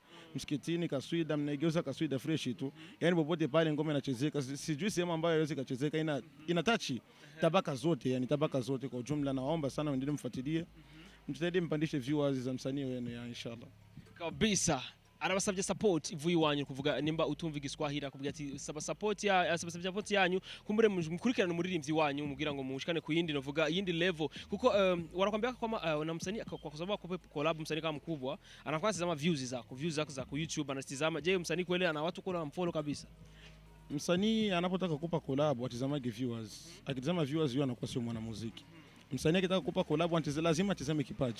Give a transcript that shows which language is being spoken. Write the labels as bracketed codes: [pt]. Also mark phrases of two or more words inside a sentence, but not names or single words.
[sw] Msikitini kaswida mnaigeuza kaswida fresh tu. Yaani popote pale ngoma inachezeka. Sijui sehemu ambayo haiwezi kachezeka, ina touch tabaka zote, yani tabaka zote kwa ujumla. Naomba sana muendelee mfuatilie. Mjitahidi mpandishe viewers za msanii wenu ya inshallah. [rn] Kabisa. Arabasabye support ivuye iwanyu kuvuga nimba utumva igiswahili kuvuga ati support yanyu kumbure mukurikirana umuririmbyi wanyu mugira ngo mushikane ku yindi novuga yindi level kuko [sw] wanakwambia kama na msanii kwa sababu kwa collab msanii kama mkubwa anakuwa anatazama views zako za ku YouTube anatazama. Je, msanii kweli ana watu kuna mfollow kabisa? Msanii anapotaka kukupa collab atazamage viewers. Akitazama viewers yeye anakuwa sio mwanamuziki. Msanii akitaka kukupa collab lazima atazame kipaji.